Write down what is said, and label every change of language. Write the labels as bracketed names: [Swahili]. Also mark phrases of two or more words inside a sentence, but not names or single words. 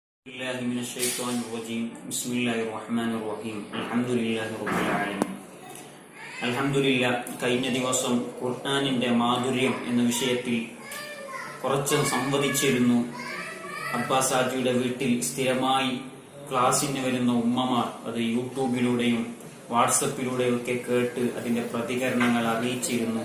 [Arabic] الله من الشيطان الرجيم بسم الله الرحمن الرحيم الحمد لله رب العالمين അൽഹംദുലില്ലാ. [Malayalam] കഴിഞ്ഞ ദിവസം ഖുർആനിന്റെ മാധുര്യം എന്ന വിഷയത്തിൽ കുറച്ച് സംവദിച്ചിരുന്നു. അബ്ബാസ് ഹാജിയുടെ വീട്ടിൽ സ്ഥിരമായി ക്ലാസ്സിന് വരുന്ന ഉമ്മമാർ അത് യൂട്യൂബിലൂടെയും വാട്സപ്പിലൂടെയും ഒക്കെ കേട്ട് അതിന്റെ പ്രതികരണങ്ങൾ അറിയിച്ചിരുന്നു.